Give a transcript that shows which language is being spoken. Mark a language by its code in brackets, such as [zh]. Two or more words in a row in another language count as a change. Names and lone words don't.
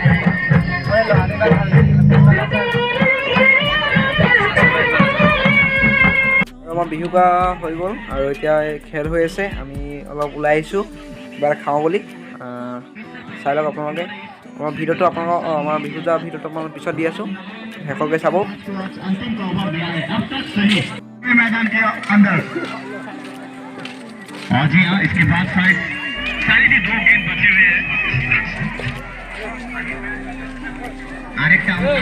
[as] আমাৰ বিহু গা হৈ গ'ল আৰু এতিয়া খেল হৈ আছে আমি অলপ ওলাই আহিছোঁ কিবা এটা খাওঁ বুলি চাই লওক আপোনালোকে আমাৰ ভিডিঅ'টো আপোনালোকক আমাৰ বিহু যোৱা ভিডিঅ'টো আপোনালোক পিছত দি আছোঁ শেষলৈকে চাব [hi] मैदान के अंदर और जी हाँ इसके बाद साइड ही 2 गेंद बचे हुए हैं আরেকটা